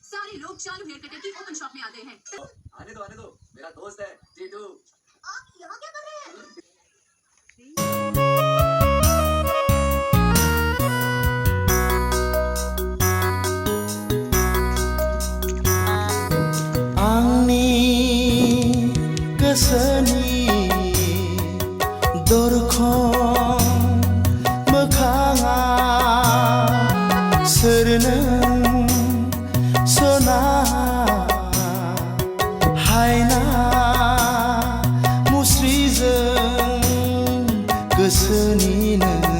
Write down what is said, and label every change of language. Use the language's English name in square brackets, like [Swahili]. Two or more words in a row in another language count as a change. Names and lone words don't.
[Hindi] सारे लोग चालू [English] hair cutter [Hindi] की [English] open shop [Hindi] में आते हैं। आने दो, मेरा दोस्त है जीतू। आप यहाँ क्या कर रहे हैं? [Bodo] आंनि गोसोनि दरखं मोखाङा सोरनो सना हायना मुस्रिजों गोसोनिनो